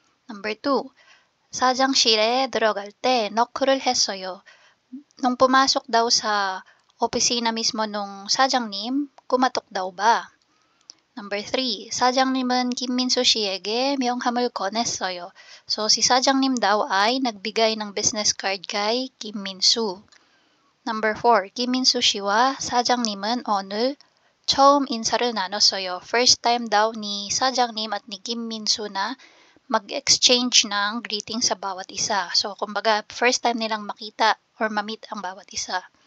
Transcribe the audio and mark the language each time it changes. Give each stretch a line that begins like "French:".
Korean: Number 2, 사장실에 들어갈 때 노크를 했어요.
Filipino: Nung pumasok daw sa opisina mismo nung 사장님, kumatok daw ba?
Korean: Number 3, 사장님은 김민수 씨에게 명함을 건넸어요.
Filipino: So, si 사장님 daw ay nagbigay ng business card kay Kim Min-soo.
Korean: Number 4, 김민수 씨와 사장님은 오늘 처음 인사를 나눴어요.
Filipino: First time daw ni 사장님 at ni Kim Min-soo na mag-exchange ng greeting sa bawat isa. So, kumbaga, first time nilang makita or ma-meet ang bawat isa.